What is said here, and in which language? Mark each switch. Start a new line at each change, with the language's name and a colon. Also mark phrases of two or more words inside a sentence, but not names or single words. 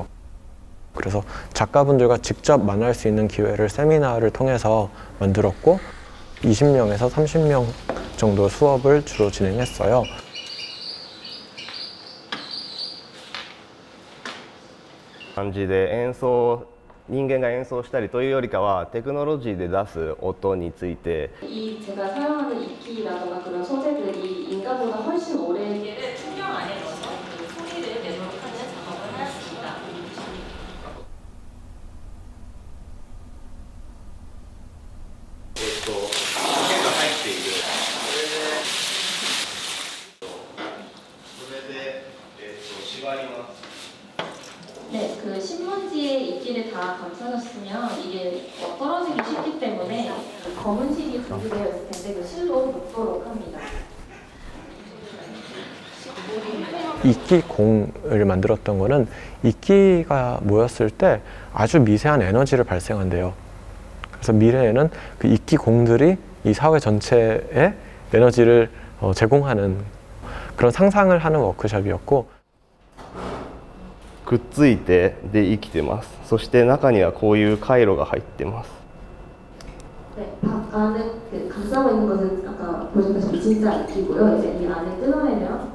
Korean: 그래서 작가분들과 직접 만날 수 있는 기회를 세미나를 통해서 만들었고 20명에서 30명 정도 수업을 주로 진행했어요.
Japanese: 人間が演奏したりというよりかはテクノロジーで出す音について
Korean: 이 제가 사용하는 악기라던가 그런 소재들이 인간보다 훨씬 오래 풍경 안에 넣어서 그 소리를 내도록 하는 작업을 하였습니다.
Japanese: 弦が入っているそれで縛ります
Korean: 네, 그 신문지에 입기를 다 감싸줬으면 이게 떨어지기 쉽기 때문에 검은 실이 분리되어 있을 텐데 그 실로 묶도록 합니다. 이끼공을 만들었던 거는 이끼가 모였을 때 아주 미세한 에너지를 발생한대요. 그래서 미래에는 그 이끼공들이 이 사회 전체에 에너지를 제공하는 그런 상상을 하는 워크숍이었고
Japanese: くっついてで生きてます。そして中にはこういう回路が入ってます。
Korean: 네, 박 안에 그 감싸고 있는 것은 아까 보셨다시피 진짜 이끼고요. 이제 이 안에 뜯어내면